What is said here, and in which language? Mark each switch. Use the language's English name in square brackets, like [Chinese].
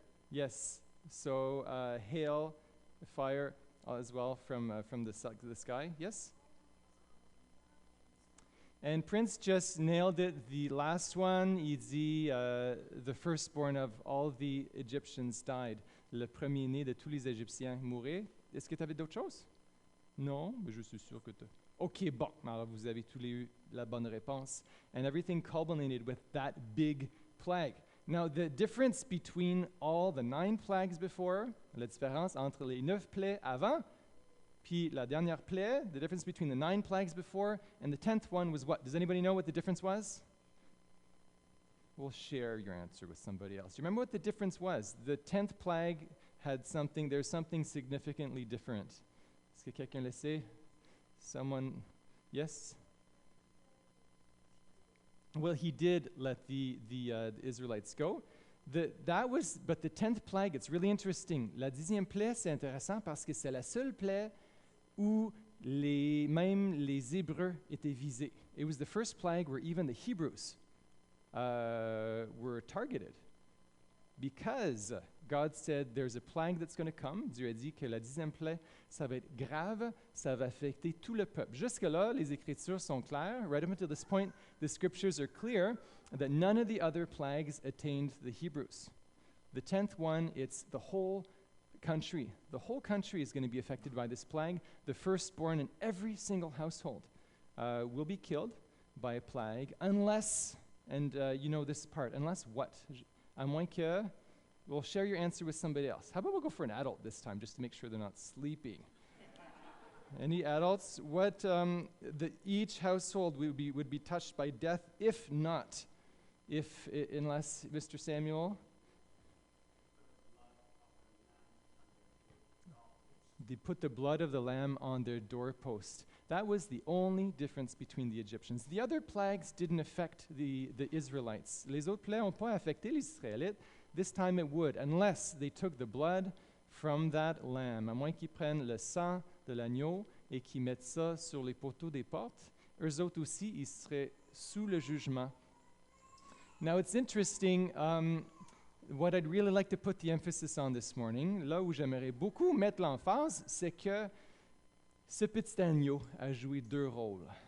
[English] Yes, so hail, fire as well from the sky. Yes? And Prince just nailed it. The last one, il dit, the firstborn of all the Egyptians died. [French] Le premier-né de tous les Égyptiens mourait. Est-ce que tu avais d'autres choses? Non, mais je suis sûr que tu... OK, bon, alors vous avez tous les eu la bonne réponse. [English] And everything culminated with that big plague. Now, the difference between all the 9 plagues before, [French] la différence entre les 9 plaies avant Puis la dernière plaie, [English] the difference between the 9 plagues before and the 10th one was what? Does anybody know what the difference was? We'll share your answer with somebody else. You remember what the difference was? The 10th plague had something, there's something significantly different. [French] Est-ce que quelqu'un le sait? [English] Someone, yes? Well, he did let the Israelites go. But the 10th plague, it's really interesting. [French] La 10e plaie, c'est intéressant parce que c'est la seule plaie où même les Hébreux étaient visés. [English] It was the first plague where even the Hebrews were targeted. Because God said there's a plague that's going to come. [French] Dieu a dit que la 10e plaie, ça va être grave, ça va affecter tout le peuple. Jusque-là, les Écritures sont claires. [English] Right up until this point, the Scriptures are clear that none of the other plagues attained the Hebrews. The 10th one, it's the whole country. The whole country is going to be affected by this plague. The firstborn in every single household will be killed by a plague unless, and you know this part, unless what? [French] À moins que, [English] we'll share your answer with somebody else. How about we'll go for an adult this time, just to make sure they're not sleeping? Any adults? What each household would be touched by death, if not, unless Mr. Samuel. They put the blood of the lamb on their doorpost. That was the only difference between the Egyptians. The other plagues didn't affect the Israelites. [French] Les autres plaies n'ont pas affecté les Israélites. [English] This time it would, unless they took the blood from that lamb. [French] À moins qu'ils prennent le sang de l'agneau et qu'ils mettent ça sur les poteaux des portes, eux autres aussi, ils seraient sous le jugement. [English] Now it's interesting, what I'd really like to put the emphasis on this morning, [French] là où j'aimerais beaucoup mettre l'emphase, c'est que ce petit agneau a joué 2 rôles.